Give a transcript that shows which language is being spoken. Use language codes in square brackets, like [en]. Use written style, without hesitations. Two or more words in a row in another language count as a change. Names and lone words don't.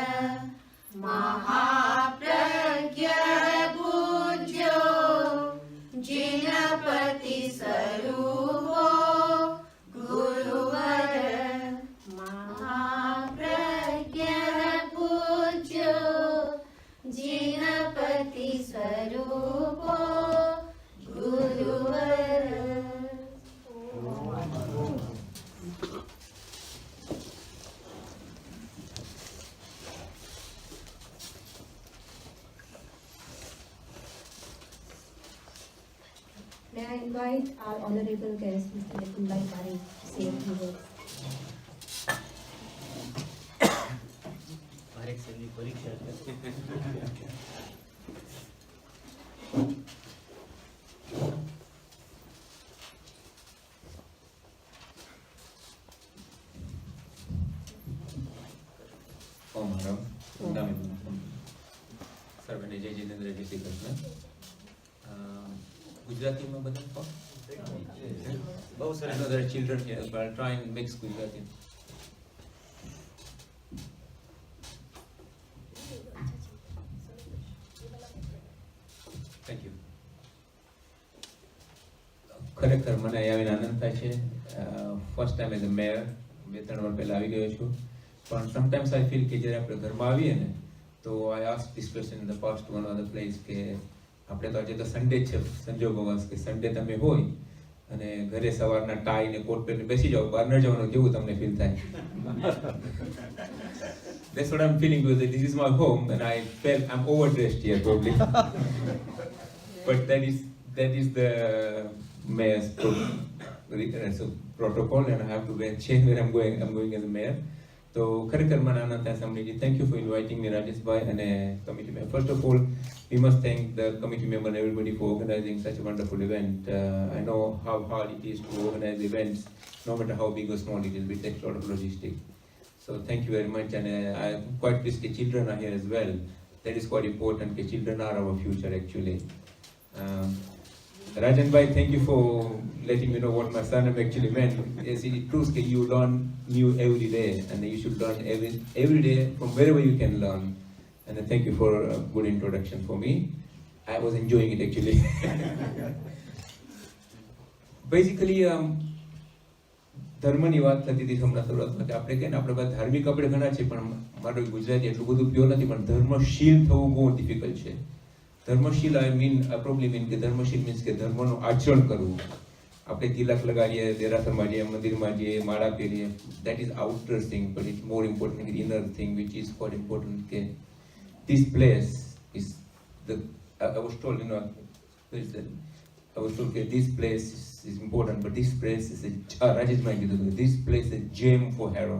[sa] महाप्रज्ञ पूज्यो जिनपति स्वरूपो गुरुवर महाप्रज्ञ पूज्यो जिनपति स्वरूपो गुरुवर. [en] May I invite our honorable guest, Mr. Nikunbhai Parekh, to say a few words. पारेख साहेबांनी परीक्षा [gu] ઓમ હરમ નામી સર્વને જય જિતેન્દ્ર જય શ્રી કૃષ્ણ ગુજરાતીમાં બધા બહુ સરસ [en] there are children here but I'll try and mix Gujarati. Thank you. [gu] ખરેખર મને આવીને આનંદ થાય છે [en] first time as a mayor [gu] 2-3 વાર પહેલા આવી ગયો છું પણ [en] sometimes I feel [gu] કે જ્યારે આપણે ઘરમાં આવીએ ને તો [en] I ask this question in the past one other place [gu] કે આપણે તો આજે તો સન્ડે જ છે સંજોગોમાં કે સન્ડે તમે હોય અને ઘરે સવારના ટાઈ ને કોટ પહેરીને બેસી જાઓ બહાર ન જવાનું કેવું તમને ફીલ થાય [en] That's what I'm feeling because this is my home and I felt I'm overdressed here probably but that is the mayor's protocol and I have to change where I'm going as a mayor. [gu] So ખરેખર મને આનંદ થાય સાંભળીને. [en] Thank you for inviting me રાજેશભાઈ અને committee member. First of all, we must thank the committee member and everybody for organizing such a wonderful event. I know how hard it is to organize events, no matter how big or small it is, it takes a lot of logistics. So thank you very much and I'm quite pleased that children are here as well. That is quite important that children are our future actually. Rajan bhai, thank you for letting me know what my surname actually meant. Yes, it proves that you learn new every day and you should learn every day from wherever you can learn. And thank you for a good introduction for me. I was enjoying it actually. Basically, [gu] ધર્મની વાત થતી હતી હમણાં શરૂઆતમાં કે આપણે કહીએ ને આપણે બધા ધાર્મિક આપણે ઘણા છે પણ મારું ગુજરાતી એટલું બધું પ્યોર નથી પણ ધર્મશીલ થવું બહુ ડિફિકલ્ટ છે. ધર્મશીલ [en] I probably mean [gu] કે ધર્મશીલ means કે ધર્મનું આચરણ કરવું. આપણે તિલક લગાડીએ, દેરાસરમાં જઈએ, મંદિરમાં જઈએ, માળા પહેરીએ, [en] that is outer thing but it's more important the inner thing which is quite important કે this place is the I was told there is I was told, okay, this place is important, but this place is Rajesh might be this place is a gem for Harrow.